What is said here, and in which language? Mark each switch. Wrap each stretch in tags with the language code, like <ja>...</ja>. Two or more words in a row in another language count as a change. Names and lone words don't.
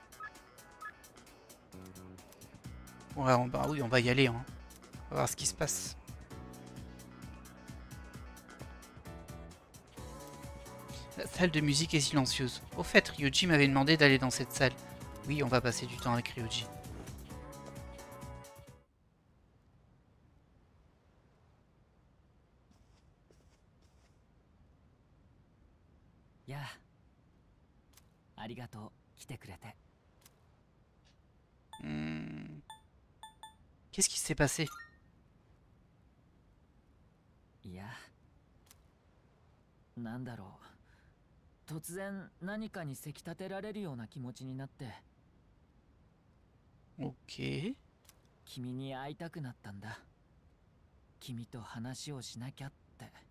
<fr>Ouais, bah oui, on va y aller. Hein. On va voir ce qui se passe. La salle de musique est silencieuse. Au fait, Ryoji m'avait demandé d'aller dans cette salle. Oui, on va passer du temps avec Ryoji. Ya.</fr> <ja>Arigato, 来てくれて。</ja> <fr>Qu'est-ce qui s'est passé?</fr> <ja>いや、なんだろう。突然何かにせき立てられるような気持ちになって。 Ok. 君に会いたくなったんだ。君と話をしなきゃって。</ja>